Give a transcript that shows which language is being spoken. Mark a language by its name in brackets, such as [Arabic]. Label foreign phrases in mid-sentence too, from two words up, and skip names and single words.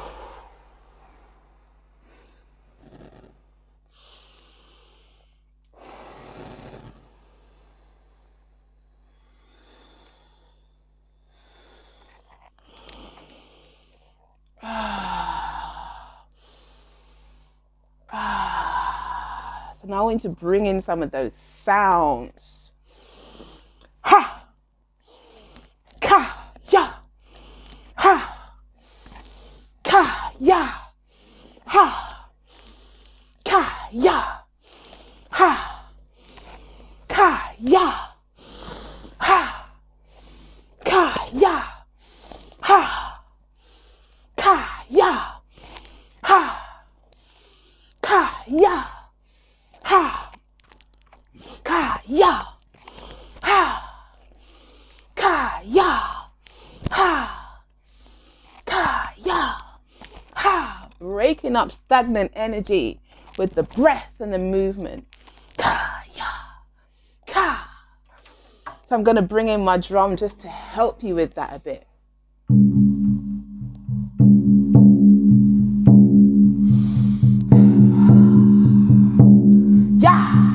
[English] So now I want to bring in some of those sounds. Ha! Ka! Ya! Ha! Ka! Ya! Ha! Ka! Ya! Ha! Ka! Ya! Ha! Ka! Ya! Ha! Ka! Ya! Ha! Ka! Ya! Ha! Ka! Ya! Ha! Ka! Ya! Ha! Ka! Ya! Ha! Breaking up stagnant energy with the breath and the movement. Ka! Ya! Ka! So I'm going to bring in my drum just to help you with that a bit. Yeah.